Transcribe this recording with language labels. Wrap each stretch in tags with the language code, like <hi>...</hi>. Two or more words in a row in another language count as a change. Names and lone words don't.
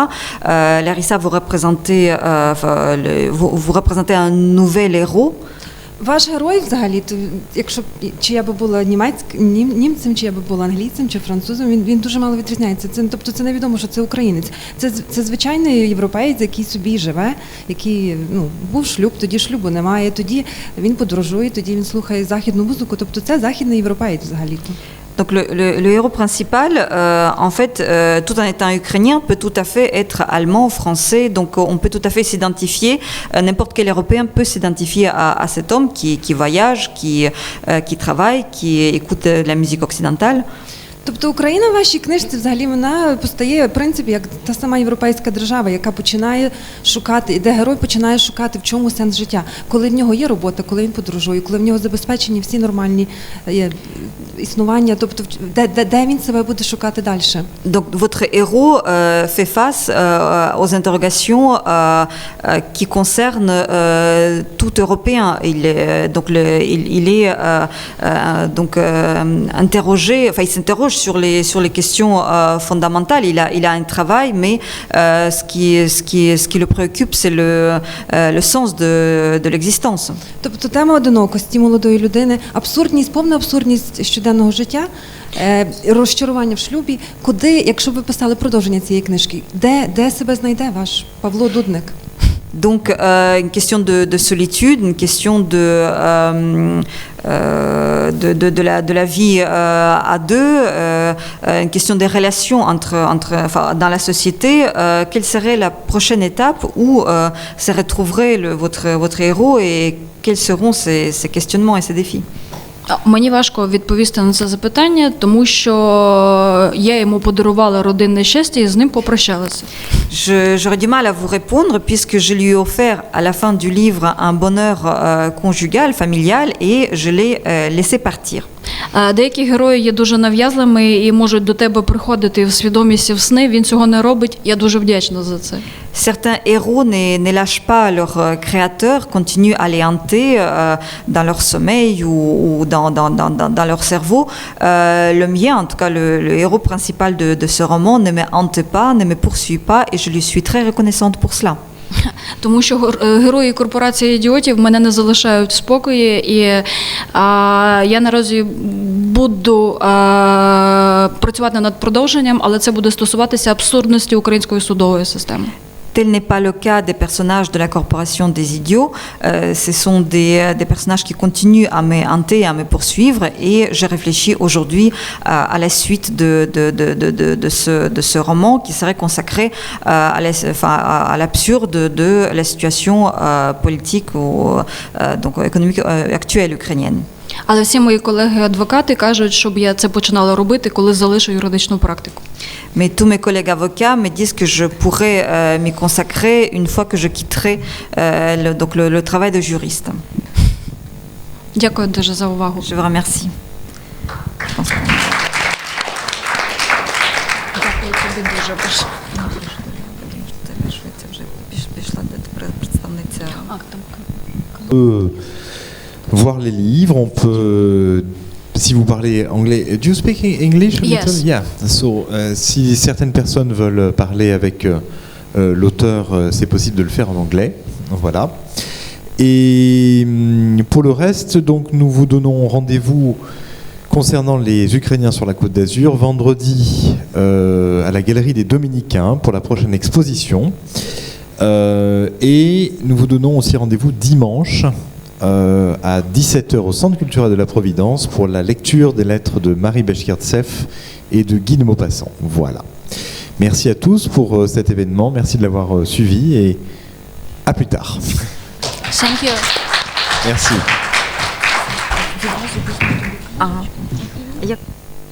<fr>Larissa, vous représentez un nouvel héros.</fr> <uk>Ваш герой взагалі, якщо чи я би була німцем, чи я би була англійцем, чи французом, він дуже мало відрізняється. Тобто це невідомо, що це українець. Це звичайний європеєць, який собі живе, який був шлюб, тоді шлюбу немає, тоді він подорожує, тоді він слухає західну музику. Тобто це західний європеєць взагалі-то.</uk> <fr>Donc le héros principal, en fait, tout en étant ukrainien, peut tout à fait être allemand, français. Donc on peut tout à fait s'identifier. N'importe quel Européen peut s'identifier à cet homme qui voyage, qui travaille, qui écoute de la musique occidentale.</fr> <uk>Тобто Україна в вашій книжці взагалі вона постає, в принципі, як та сама європейська держава, яка починає шукати, де герой починає шукати, в чому сенс життя. Коли в нього є робота, коли він подорожує, коли в нього забезпечені всі нормальні існування, тобто де він себе буде шукати далі.</uk> <fr>Donc votre héros fait face aux interrogations qui concernent tout Européen. Il est interrogé, enfin il s'interroge sur les questions fondamentales. Il a un travail, mais ce qui le préoccupe, c'est le sens de l'existence.</fr> <uk>Тобто тема одинокості молодої людини, абсурдність, повна абсурдність щоденного життя, розчарування в шлюбі. Куди, якщо б ви писали продовження цієї книжки, де себе знайде ваш Павло Дудник?</uk> <fr>Donc une question de solitude, une question de la vie à deux, une question des relations dans la société. Quelle serait la prochaine étape où se retrouverait votre héros et quels seront ses questionnements et ses défis?</fr> <uk>Мені важко відповісти на це запитання, тому що я йому подарувала родинне щастя і з ним попрощалася.</uk> <fr>J'aurais du mal à vous répondre puisque je lui ai offert à la fin du livre un bonheur conjugal, familial et je l'ai laissé partir.</fr> <uk>Деякі герої є дуже нав'язливими і можуть до тебе приходити в свідомість і в сни. Він цього не робить. Я дуже вдячна за це.</uk> <fr>Certains héros ne lâchent pas leur créateur, continuent à les hanter dans leur sommeil ou dans leur cerveau. Le mien, en tout cas le héros principal de ce roman, ne me hante pas, ne me poursuit pas et je lui suis très reconnaissante pour cela.</fr> <uk>Тому що герої корпорації ідіотів мене не залишають в спокої, і я наразі буду працювати над продовженням, але це буде стосуватися абсурдності української судової системи.</uk> <fr>Tel n'est pas le cas des personnages de la corporation des idiots. Ce sont des personnages qui continuent à me hanter, à me poursuivre et je réfléchis aujourd'hui à la suite de ce roman qui serait consacré à l'absurde de la situation politique ou donc économique actuelle ukrainienne.</fr> <uk>Але всі мої колеги-адвокати кажуть, щоб я це починала робити, коли залишу юридичну практику.</uk> <fr>Mais tous mes collègues avocats me disent que je pourrais m'y consacrer une fois que je quitterai le travail de juriste.</fr> <uk>Дякую дуже за увагу.</uk> <fr>Je vous remercie.</fr> <uk>Дякую тобі дуже.</uk> <fr>Voir les livres, on peut, si vous parlez anglais,</fr> <en>do you speak English? Yes. Yeah. So,</en> <fr>si certaines personnes veulent parler avec l'auteur, c'est possible de le faire en anglais. Voilà. Et pour le reste, donc, nous vous donnons rendez-vous concernant les Ukrainiens sur la Côte d'Azur vendredi à la Galerie des Dominicains pour la prochaine exposition. Et nous vous donnons aussi rendez-vous dimanche à 17h au Centre culturel de la Providence pour la lecture des lettres de Marie Beshkirtsev et de Guy de Maupassant. Voilà. Merci à tous pour cet événement. Merci de l'avoir suivi et à plus tard.</fr> <en>Thank you.</en> <fr>Merci.</fr>